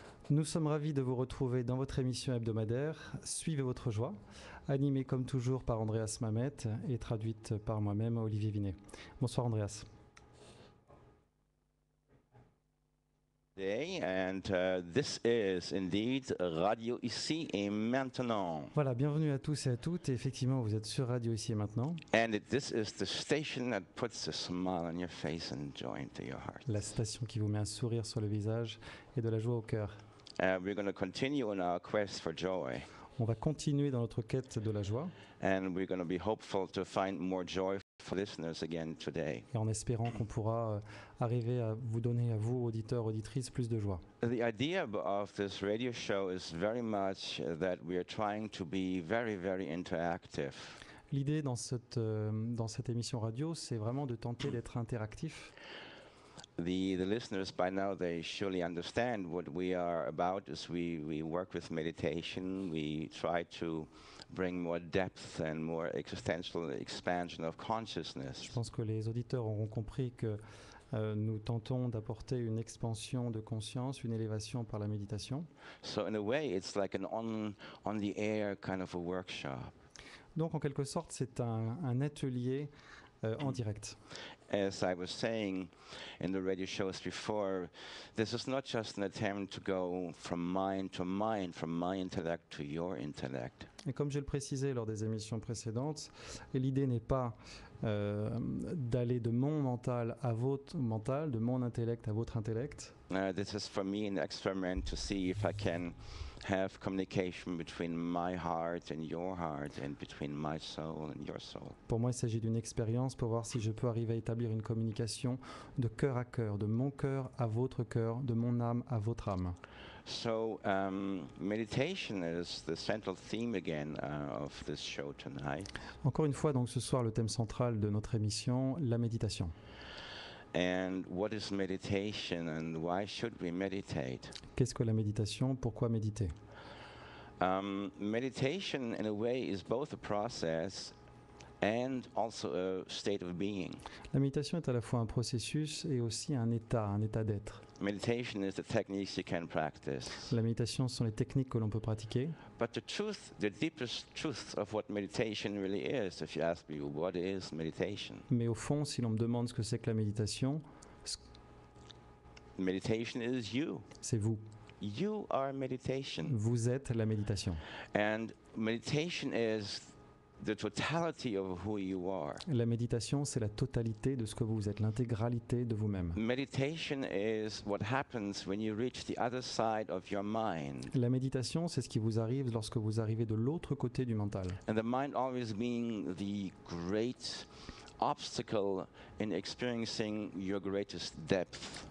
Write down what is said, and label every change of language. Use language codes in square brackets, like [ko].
[fr] Nous sommes ravis de vous retrouver dans votre émission hebdomadaire Suivez votre joie, animée comme toujours par Andreas Mamet et traduite par moi-même, Olivier Vinet. Bonsoir Andreas. [en] And this is indeed Radio Ici et Maintenant. [fr] Voilà, bienvenue à tous et à toutes. Et effectivement, vous êtes sur Radio Ici et Maintenant. [en] And this is the station that puts a smile on your face and joy into your heart. [fr] La station qui vous met un sourire sur le visage et de la joie au cœur. [en] We're going to continue on our quest for joy. [fr] On va continuer dans notre quête de la joie. [en] And we're going to be hopeful to find more joy for listeners again today. [fr] Et en espérant qu'on pourra arriver à vous donner, à vous, auditeurs, auditrices, plus de joie. [en] The idea of this radio show is very much that we are trying to be very, very interactive. [fr] L'idée dans cette émission radio, c'est vraiment de tenter d'être interactif. [en] The listeners by now, they surely understand what we are about is we work with meditation, we try to bring more depth and more existential expansion of consciousness. [fr] Je pense que les auditeurs auront compris que nous tentons d'apporter une expansion de conscience, une élévation par la méditation. [en] So in a way, it's like an on the air kind of a workshop. [fr] Donc en quelque sorte, c'est un atelier en direct. [en] As I was saying in the radio shows before, this is not just an attempt to go from mind to mind, from my intellect to your intellect. [fr] Et comme je le précisais lors des émissions précédentes, l'idée n'est pas d'aller de mon mental à votre mental, de mon intellect à votre intellect. [en] This is for me an experiment to see if I can have communication between my heart and your heart and between my soul and your soul. [fr] Pour moi, il s'agit d'une expérience pour voir si je peux arriver à établir une communication de cœur à cœur, de mon cœur à votre cœur, de mon âme à votre âme. [en] So meditation is the central theme again of this show tonight. [fr] Encore une fois, donc ce soir, le thème central de notre émission, la méditation. [en] And what is meditation and why should we meditate? [fr] Qu'est-ce que la méditation? Pourquoi méditer? [en] Meditation, in a way, is both a process and also a state of being. [fr] La méditation est à la fois un processus et aussi un état d'être. [en] Meditation is the techniques you can practice. [fr] La méditation sont les techniques que l'on peut pratiquer. [en] But the deepest truth of what meditation really is, if you ask me, what is meditation? [fr] Mais au fond, si l'on me demande ce que c'est que la méditation, [en] Meditation is you. [fr] c'est vous. [en] You are meditation. [fr] Vous êtes la méditation. [en] And meditation is the totality of who you are. [fr] La méditation, c'est la totalité de ce que vous êtes, l'intégralité de vous-même. [en] Meditation is what happens when you reach the other side of your mind. [fr] La méditation, c'est ce qui vous arrive lorsque vous arrivez de l'autre côté du mental. [en] And the mind always being the great obstacle in experiencing your greatest depth.